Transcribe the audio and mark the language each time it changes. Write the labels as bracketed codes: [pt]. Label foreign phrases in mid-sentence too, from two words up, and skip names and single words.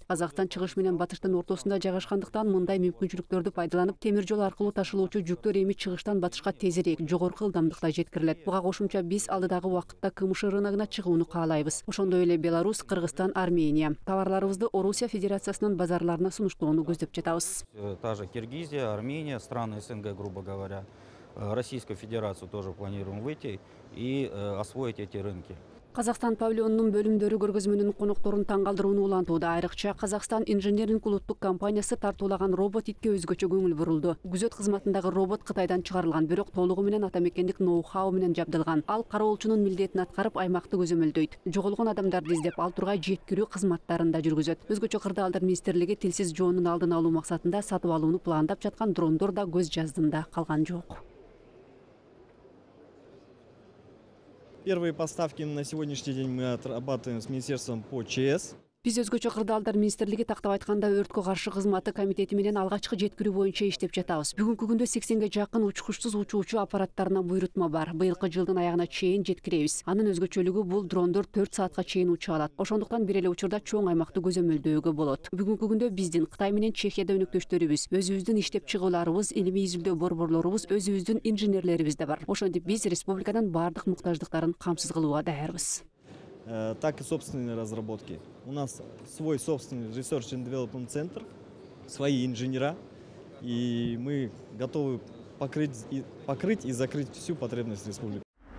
[ky] Казакстан чыгыш менен батыштын ортосунда жайгашкандыктан мындай мүмкүнчүлүктөрдү пайдаланып, темир жол аркылуу ташылуучу жүктөр эми чыгыштан батышка тезирээк, жогорку ылдамдыкта жеткирилет. Буга кошумча биз алдыдагы убакытта КМШ рыногуна чыгууну каалайбыз. Ошондой эле Беларусь, Кыргызстан, Армения. Товарларыбызды Орусия Федерациясынын базарларына сунуштоону көздөп жатабыз. [ru] Та же Киргизия, Армения, страны СНГ, грубо говоря, Российскую Федерацию тоже планируем выйти и освоить эти рынки. [ky] Казакстан павильонунун бөлүмдөрү көргөзмөнүн конокторун таң калтырууну улантууда. Айрыкча Казакстан инженеринг улуттук компаниясы тартуулаган робот итке өзгөчө көңүл бурулду. Күзөт кызматындагы робот Кытайдан чыгарылган, бирок толугу менен атамекендик ноу-хау менен жабдылган. Ал кароолчунун милдетин аткарып, аймакты көзөмөлдөйт. Жоголгон адамдарды издеп, ал тургай жеткирүү кызматтарын да жүргүзөт. Өзгөчө кырдаалдар министрлиги тилсиз жоонун алдын алуу максатында сатып алууну пландап жаткан дрондор да көз жаздында калган жок. [ru] Первые поставки на сегодняшний день мы отрабатываем с министерством по ЧС. [ky] Биз өзгөчө кырдаалдар министрлиги, тактап айтканда өрткө каршы кызматы комитети менен алгачкы жеткирүү боюнча иштеп жатабыз. Бүгүнкү күндө 80ге жакын учкучсуз учуучу аппараттарына буйрутма бар. Быйылкы жылдын аягына чейин жеткиребиз. Анын өзгөчөлүгү бул дрондор 4 саатка чейин уча алат. Ошондуктан бир эле учурда чоң аймакты көзөмөлдөөгө болот. Бүгүнкү күндө биздин Кытай менен Чехияда өнөктөштөрүбүз, өзүбүздүн иштеп чыгууларыбыз, илимий изилдөө борборлорубуз, өзүбүздүн инженерлерибиз да бар. Ошентип биз республиканын бардык муктаждыктарын камсыз кылууга даярбыз. [ru] Так и собственные разработки. У нас свой собственный [en] Research and Development [ru] центр, свои инженера, и мы готовы покрыть и закрыть всю потребность республики.